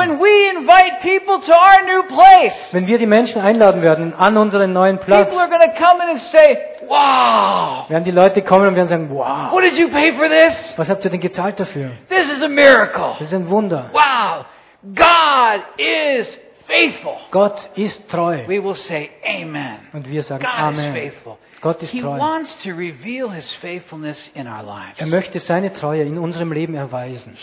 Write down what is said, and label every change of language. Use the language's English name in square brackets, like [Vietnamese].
[English] When we invite people to our new place. [German] Wenn wir die Menschen einladen werden an unseren neuen Platz. [English] People are going to come in and say, Wow! [German] Werden die Leute kommen und werden sagen, wow! [English] What did you pay for this? [German] Was habt ihr denn gezahlt dafür? [English] This is a miracle. [German] Das ist ein Wunder. [English] Wow! God is faithful. [German] Gott ist treu. [English] We will say amen. [German] Und wir sagen [English] God [German] amen. [English] Is faithful. [German] Gott ist [English] He [German] treu. [English] He wants to reveal his faithfulness in our lives. [German] Er möchte seine Treue in unserem Leben erweisen.